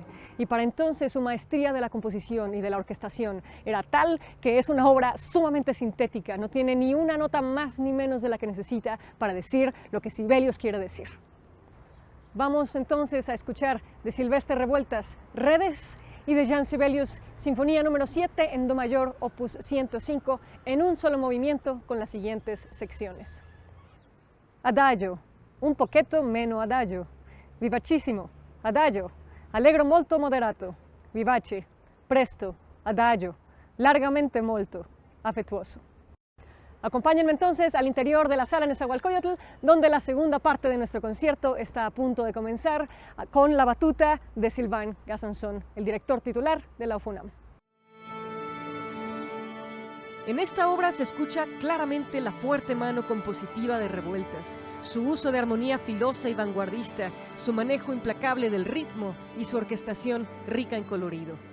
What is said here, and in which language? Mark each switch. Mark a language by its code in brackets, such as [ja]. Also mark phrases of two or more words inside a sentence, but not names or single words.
[es] Y para entonces su maestría de la composición y de la orquestación era tal que es una obra sumamente sintética, no tiene ni una nota más ni menos de la que necesita para decir lo que Sibelius quiere decir. Vamos entonces a escuchar de Silvestre Revueltas Redes y de Jean Sibelius Sinfonía número 7 en Do mayor, opus 105, en un solo movimiento con las siguientes secciones. [it] Adagio, un poquetto meno adagio, vivacissimo, adagio, allegro molto moderato, vivace, presto, adagio, largamente molto, [es] afectuoso. Acompáñenme entonces al interior de la sala Nezahualcóyotl, donde la segunda parte de nuestro concierto está a punto de comenzar con la batuta de Sylvain Gazanson, el director titular de la UFUNAM. En esta obra se escucha claramente la fuerte mano compositiva de Revueltas, su uso de armonía filosa y vanguardista, su manejo implacable del ritmo y su orquestación rica en colorido.